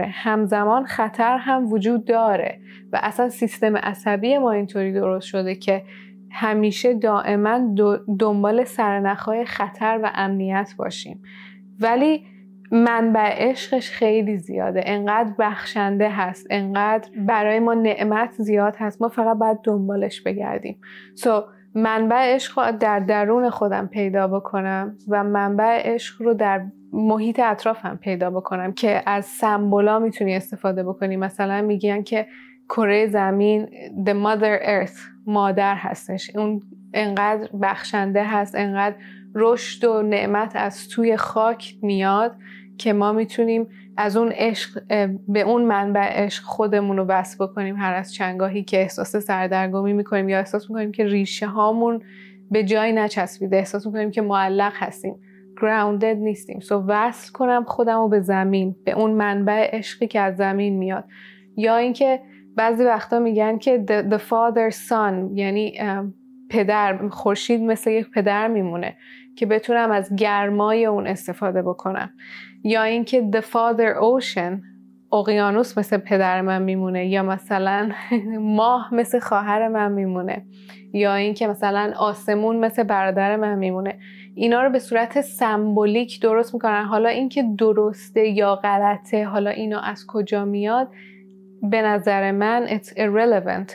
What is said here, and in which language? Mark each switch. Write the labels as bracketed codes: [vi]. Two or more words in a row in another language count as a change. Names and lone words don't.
[fa] همزمان خطر هم وجود داره و اصلا سیستم عصبی ما اینطوری درست شده که همیشه دائما دنبال سرنخهای خطر و امنیت باشیم، ولی منبع عشقش خیلی زیاده، انقدر بخشنده هست، انقدر برای ما نعمت زیاد هست، ما فقط باید دنبالش بگردیم. منبع عشق رو در درون خودم پیدا بکنم و منبع عشق رو در محیط اطرافم پیدا بکنم که از سمبولا میتونی استفاده بکنی. مثلا میگن که کره زمین [en] the mother earth، [fa] مادر هستش، اون انقدر بخشنده هست، انقدر رشد و نعمت از توی خاک میاد که ما میتونیم از اون عشق به اون منبع عشق خودمون رو بس بکنیم هر از چندگاهی که احساس سردرگمی میکنیم یا احساس میکنیم که ریشه هامون به جایی نچسبیده، احساس میکنیم که معلق هستیم، grounded نیستیم. وصل کنم خودم رو به زمین، به اون منبع عشقی که از زمین میاد. یا اینکه بعضی وقتا میگن که [en] the father son، [fa] یعنی پدر، خورشید مثل یک پدر میمونه که بتونم از گرمای اون استفاده بکنم. یا اینکه [en] the father ocean، [fa] اقیانوس مثل پدر من میمونه، یا مثلا ماه مثل خواهر من میمونه، یا اینکه مثلا آسمون مثل برادر من میمونه. اینا رو به صورت سمبولیک درست میکنن. حالا اینکه درسته یا غلطه، حالا اینا از کجا میاد، به نظر من [en] it's irrelevant.